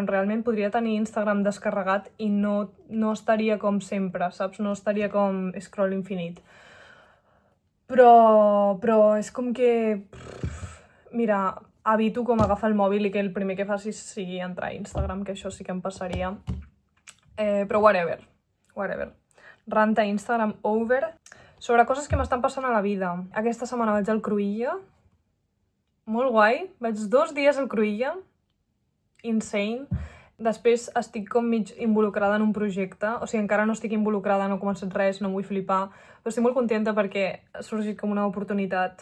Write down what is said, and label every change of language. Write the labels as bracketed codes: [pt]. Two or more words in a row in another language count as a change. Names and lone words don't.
[ca] Realment podria tenir Instagram descarregat i no estaria com sempre, saps? No estaria com scroll infinit. Però és com que... Mira, evito com agafar el mòbil i que el primer que faci sigui entrar a Instagram, que això sí que em passaria. Però whatever. Rant a Instagram over. Sobre coses que m'estan passant a la vida. Aquesta setmana vaig al Cruïlla. Molt guai. Vaig 2 dies al Cruïlla. Insane. Després estic com mig involucrada en un projecte. O sigui, encara no estic involucrada, no he començat res, no em vull flipar. Però estic molt contenta perquè ha sorgit com una oportunitat.